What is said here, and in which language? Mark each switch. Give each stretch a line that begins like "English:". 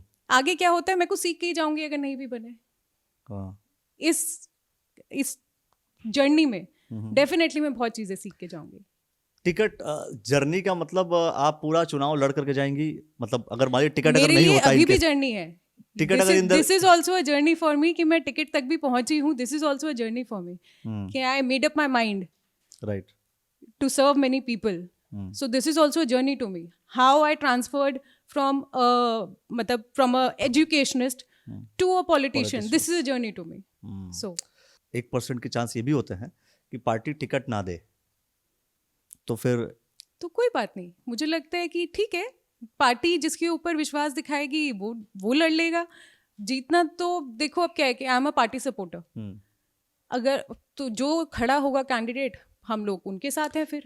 Hindi: आगे क्या होता है मैं कुछ सीख के ही जाऊंगी, अगर नहीं भी बने इस जर्नी में डेफिनेटली मैं बहुत चीजें सीख के जाऊंगी। टिकट जर्नी का मतलब आप पूरा चुनाव लड़ करके जाएंगी, मतलब अगर मान टिकट अगर नहीं होता, अभी भी जर्नी है। टिकट अगर
English: this is also a journey for me
Hindi: कि मैं टिकट तक भी पहुंची हूँ।
English: This is also a journey for me कि I made up my mind right to serve many people. So this is also a journey to me. How I transferred from a educationist to a politician. This is a journey to me. So
Hindi: 1% के chance ये भी होते हैं कि party ticket ना दे, तो फिर तो कोई बात नहीं। मुझे लगता है कि ठीक है, पार्टी जिसके ऊपर विश्वास दिखाएगी वो लड़ लेगा। जीतना तो देखो, अब क्या है कि
English: I am a party supporter.
Hindi: अगर तो जो खड़ा होगा कैंडिडेट, हम लोग उनके साथ हैं फिर।